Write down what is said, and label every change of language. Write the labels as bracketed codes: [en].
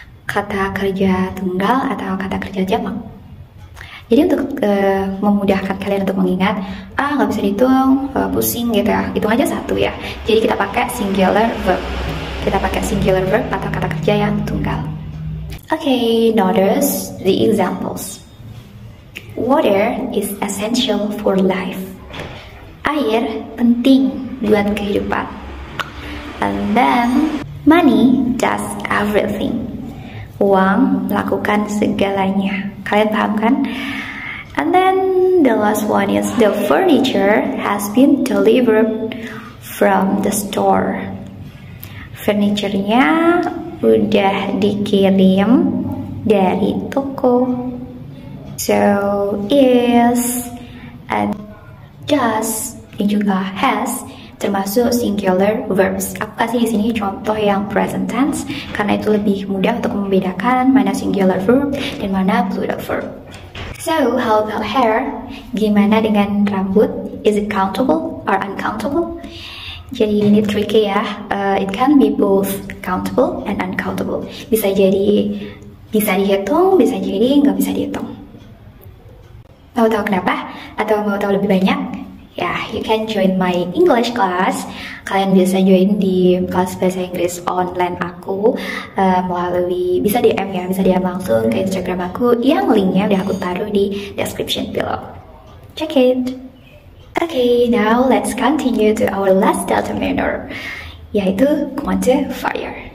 [id] Kata kerja tunggal atau kata kerja jamak. Jadi untuk memudahkan kalian untuk mengingat, nggak bisa dihitung, pusing gitu ya, hitung aja satu ya. Jadi kita pakai singular verb. Kita pakai singular verb atau kata kerja yang tunggal. [en] Okay, notice the examples. Water is essential for life. [id] Air penting buat kehidupan. [en] And then money does everything. [id] Uang melakukan segalanya. Kalian paham kan? [en] And then the last one is the furniture has been delivered from the store. [id] Furniture-nya udah dikirim dari toko. [en] So is and does [id] dan juga [en] has [id] termasuk [en] singular verbs. [id] Aku kasih di sini contoh yang present tense karena itu lebih mudah untuk membedakan mana singular verb dan mana plural verb. [en] So, how about hair? [id] Gimana dengan rambut? [en] Is it countable or uncountable? [id] Jadi ini tricky ya. [en] It can be both countable and uncountable. [id] Bisa jadi bisa dihitung, bisa jadi nggak bisa dihitung. Mau tahu kenapa? Atau mau tahu lebih banyak? [en] Ya, you can join my English class. [id] Kalian bisa join di kelas bahasa Inggris online aku melalui bisa DM ya, bisa DM langsung ke Instagram aku yang linknya udah aku taruh di description below. [en] Check it. Okay, now let's continue to our last determiner, yaitu quantifier.